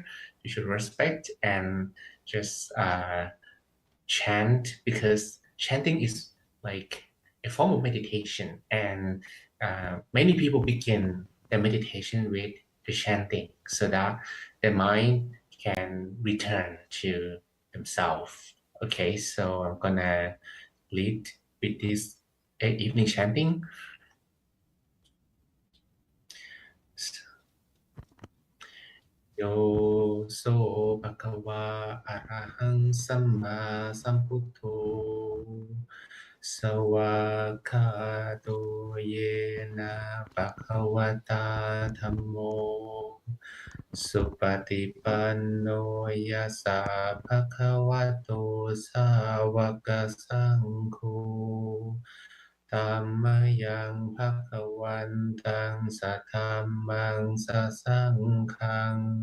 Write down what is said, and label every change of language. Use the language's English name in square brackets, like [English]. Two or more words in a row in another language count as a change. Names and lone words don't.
[English] You should respect and just chant, because chanting is like a form of meditation, and many people begin their meditation with the chanting so that their mind can return to themselves. Okay, so I'm gonna lead with this evening chanting. [Pali] Yo so bhagava arahang samma sambuddho sawakkato yena bhagavata dhammo supatipanno yasa bhagavato sawaka sangho Tammayang bhagavantang sathammang sasanghang